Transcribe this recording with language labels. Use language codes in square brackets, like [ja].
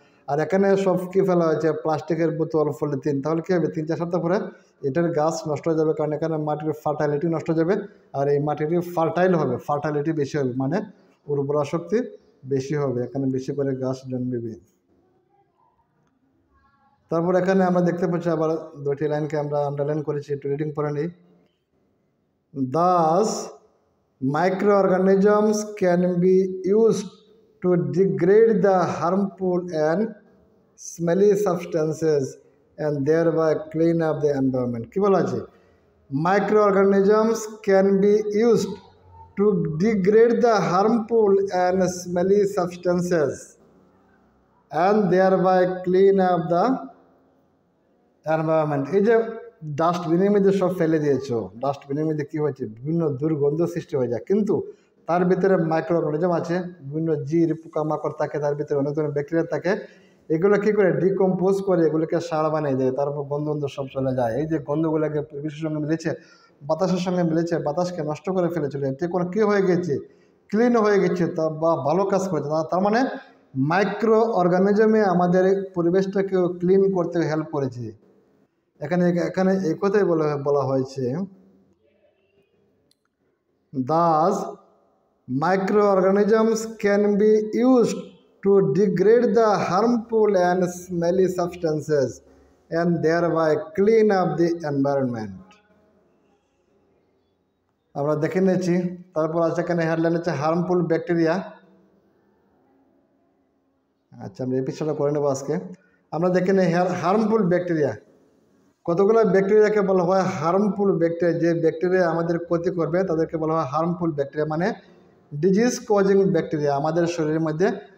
[bn] আর এখানে সব কী ফেলা হয়েছে, প্লাস্টিকের বোতল, পলিথিন। তাহলে কী হবে, 3-4 সপ্তাহ পরে এটার গাছ নষ্ট হয়ে যাবে, কারণ এখানে মাটির ফার্টাইলিটি নষ্ট হয়ে যাবে। আর এই মাটিটি ফার্টাইল হবে, ফার্টাইলিটি বেশি হবে, মানে উর্বরা শক্তি বেশি হবে, এখানে বেশি করে গাছ জন্মিবে। তারপর এখানে আমরা দেখতে পাচ্ছি আবার দুটি লাইনকে আমরা আন্ডারলাইন করেছি, একটু রিডিং করে নিই। [en] Thus, microorganisms can be used to degrade the harmful and smelly substances and thereby clean up the environment. [bn] কি বলা আছে, [en] microorganisms can be used to degrade the harmful and smelly substances and thereby clean up the environment. [bn] এই যে ডাস্টবিনের মধ্যে সব ফেলে দিয়েছো, ডাস্টবিনের মধ্যে কী হয়েছে, বিভিন্ন দুর্গন্ধ সৃষ্টি হয়ে যায়, কিন্তু তার ভিতরে মাইক্রো অর্গানিজম আছে, বিভিন্ন জীব পোকামাকড় থাকে, তার ভিতরে অনেক ধরনের ব্যাকটেরিয়া থাকে। এগুলো কী করে ডিকম্পোজ করে, এগুলোকে সার বানিয়ে দেয়, তারপর গন্ধ সব চলে যায়। এই যে গন্ধগুলোকে পরিবেশের সঙ্গে মিলেছে, বাতাসের সঙ্গে মিলেছে, বাতাসকে নষ্ট করে ফেলেছিল, এতে কোনো কী হয়ে গেছে, ক্লিন হয়ে গেছে, তা বা ভালো কাজ করেছে। তার মানে মাইক্রো অর্গানিজমে আমাদের পরিবেশটাকেও ক্লিন করতে হেল্প করেছে। এখানে এই কথাই বলা হয়েছে, [en] Thus, microorganisms can be used to degrade the harmful and smelly substances and thereby clean up the environment. [bn] আমরা দেখে নিয়েছি। তারপর আছে এখানে হেডলাইন হচ্ছে হার্মফুল ব্যাকটেরিয়া। আচ্ছা, আমরা এপিসোডটা করে নেবো আজকে। আমরা দেখে নিই হার্মফুল ব্যাকটেরিয়া। কতগুলো ব্যাকটেরিয়াকে বলা হয় হার্মফুল ব্যাকটেরিয়া। যে ব্যাকটেরিয়া আমাদের ক্ষতি করবে তাদেরকে বলা হয় হার্মফুল ব্যাকটেরিয়া, মানে ডিজিজ কজিং ব্যাকটেরিয়া। আমাদের শরীরের মধ্যে